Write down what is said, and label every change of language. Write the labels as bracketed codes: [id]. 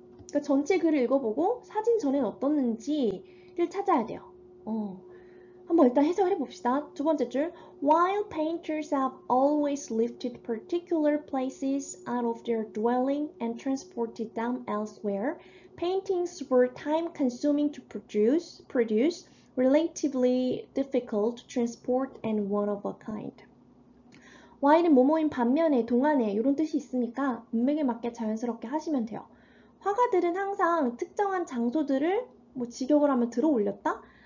[ko] 그러니까 전체 글을 읽어보고 사진 전엔 어떻는지를 찾아야 돼요. 한번 일단 해석을 해봅시다. 두 번째 줄 [en] While painters have always lifted particular places out of their dwelling and transported them elsewhere, paintings were time-consuming to produce, relatively difficult to transport, and one of a kind. [ko] while은 뭐뭐인 반면에, 동안에 이런 뜻이 있으니까 문맥에 맞게 자연스럽게 하시면 돼요. 화가들은 항상 특정한 장소들을 직역을 하면 들어 올렸다?